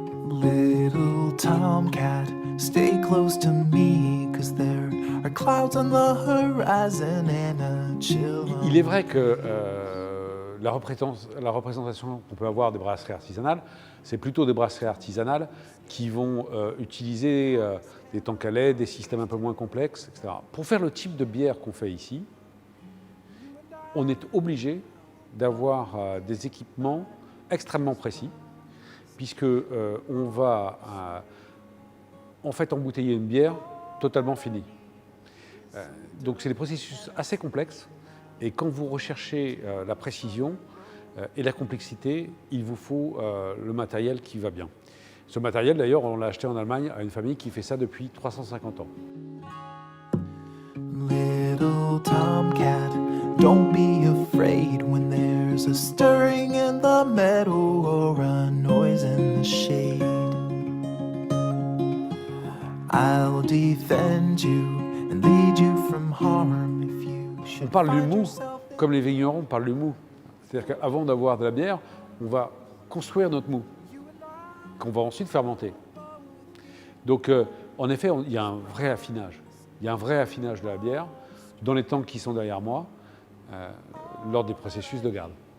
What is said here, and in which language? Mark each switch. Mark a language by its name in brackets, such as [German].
[English] Little tomcat, stay close to me, 'cause there are clouds on the horizon and a chill. [French] Il est vrai que la représentation qu'on peut avoir des brasseries artisanales, c'est plutôt des brasseries artisanales qui vont utiliser des tanks à lait, des systèmes un peu moins complexes, etc. Pour faire le type de bière qu'on fait ici, on est obligé d'avoir des équipements extrêmement précis, puisque on va en fait embouteiller une bière totalement finie. Donc c'est des processus assez complexes, et quand vous recherchez la précision et la complexité, il vous faut le matériel qui va bien. Ce matériel, d'ailleurs, on l'a acheté en Allemagne à une famille qui fait ça depuis 350 ans. [English] Little tomcat, don't be afraid when there's a stirring in the meadow or a noise in the shade. I'll defend you and lead you from harm if you should. [French] On parle du mou, comme les vignerons parlent du mou. C'est-à-dire qu'avant d'avoir de la bière, on va construire notre mou, qu'on va ensuite fermenter. Donc, en effet, il y a un vrai affinage. Il y a un vrai affinage de la bière dans les tanks qui sont derrière moi, lors des processus de garde.